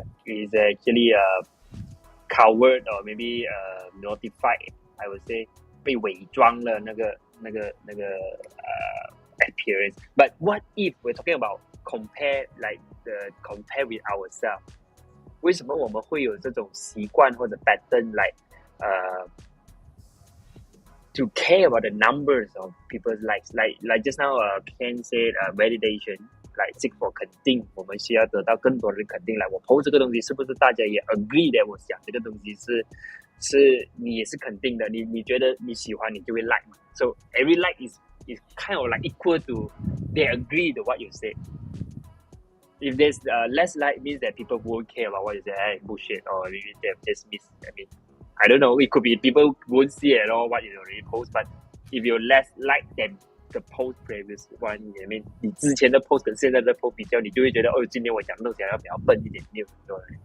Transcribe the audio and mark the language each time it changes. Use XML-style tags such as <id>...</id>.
<en>It's actually covered or maybe notified, I would say,</en> <zh>被伪装了那个</zh> <en>appearance. But what if we're talking about compare with ourselves?</en> <zh>为什么我们会有这种习惯或者 pattern</zh> <en>like to care about the numbers of people's likes? Like just now Ken said validation, like seek for</en> <zh>肯定，我们需要得到更多人肯定。来，我 post 这个东西是不是大家也</zh> <en>agree that</en> <zh>我想这个东西是你也是肯定的，你觉得你喜欢你就会 like 嘛。</zh> <en>So every like is kind of like equal to they agree to what you say. If there's less like, means that people won't care about what you say, bullshit, or maybe they just miss. I mean, I don't know. It could be people won't see at all what you already post. But if you're less like than the post previous one, I mean,</en> <zh>你之前的 post 跟现在的 post 比较，你就会觉得今天我讲的东西要比较笨一点，你有没有？</zh>